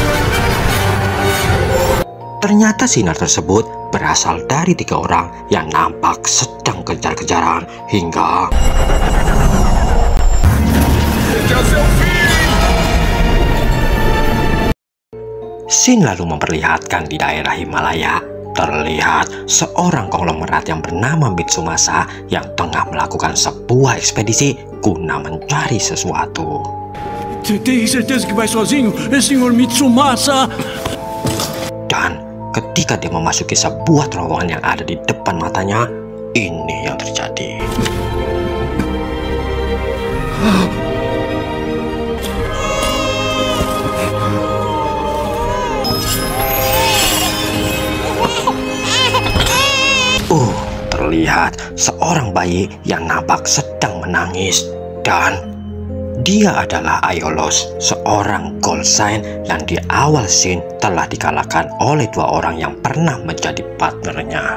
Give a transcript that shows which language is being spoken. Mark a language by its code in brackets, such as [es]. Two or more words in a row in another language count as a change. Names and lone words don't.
[id] Ternyata sinar tersebut berasal dari tiga orang yang nampak sedang kejar-kejaran hingga scene lalu memperlihatkan di daerah Himalaya terlihat seorang konglomerat yang bernama Mitsumasa yang tengah melakukan sebuah ekspedisi guna mencari sesuatu. [pt] Tem certeza que vai sozinho, Senhor Mitsumasa? [id] Dan ketika dia memasuki sebuah terowongan yang ada di depan matanya, ini yang terjadi. Terlihat seorang bayi yang nampak sedang menangis, dan dia adalah Aiolos, seorang [en] gold sign [id] yang di awal scene telah dikalahkan oleh dua orang yang pernah menjadi partnernya.